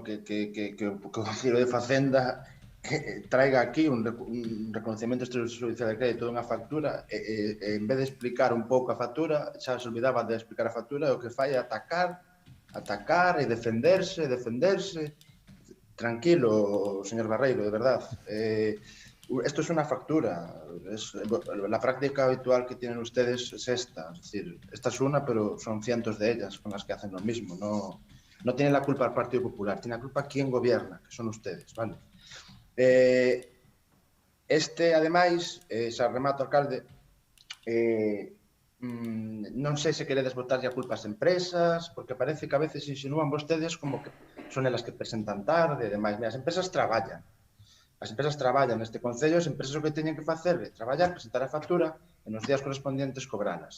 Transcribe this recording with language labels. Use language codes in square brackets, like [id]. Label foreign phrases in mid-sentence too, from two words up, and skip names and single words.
[gl] Que o Concello de Facenda traiga aquí un reconocemento extrajudicial de crédito dunha factura e en vez de explicar un pouco a factura, xa se olvidaba de explicar a factura, o que fai é atacar e defenderse. [es] Tranquilo, señor Barreiro, de verdad. Esto es una factura. La práctica habitual que tienen ustedes es esta. Es decir, esta es una, pero son cientos de ellas con las que hacen lo mismo. No tiene la culpa el Partido Popular, tiene la culpa quien gobierna, que son ustedes, ¿vale? [gl] Ademais, xa remato, alcalde, non sei se queredes botarlle a culpa ás empresas, porque parece que a veces insinúan vostedes como que son elas que presentan tarde e demais. Mira, as empresas traballan neste Concello, as empresas o que teñen que facer é traballar, presentar a factura e nos días correspondientes cobralas.